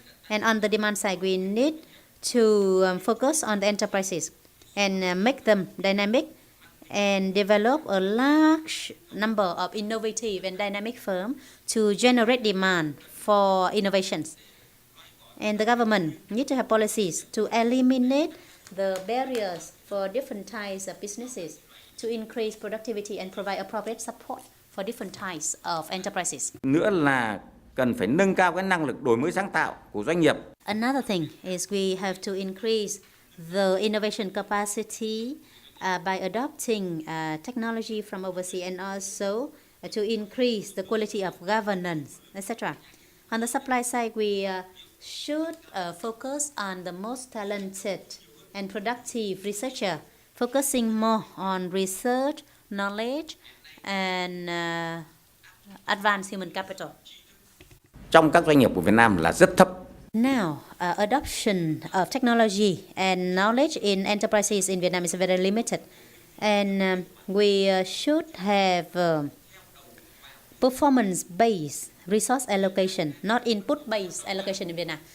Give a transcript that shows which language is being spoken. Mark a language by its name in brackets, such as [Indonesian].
[English] And on the demand side, we need to focus on the enterprises and make them dynamic and develop a large number of innovative and dynamic firms to generate demand for innovations. And the government need to have policies to eliminate the barriers for different types of businesses to increase productivity and provide appropriate support for different types of enterprises. [Vietnamese] Nữa là cần phải nâng cao cái năng lực đổi mới sáng tạo của doanh nghiệp. [English] Another thing is we have to increase the innovation capacity by adopting technology from overseas, and also to increase the quality of governance, etc. On the supply side, we should focus on the most talented and productive researcher, focusing more on research, knowledge, and advanced human capital. [Vietnamese] Trong các doanh nghiệp của Việt Nam là rất thấp. [English] Now, adoption of technology and knowledge in enterprises in Vietnam is very limited, and we should have performance-based resource allocation, not input-based allocation in Vietnam.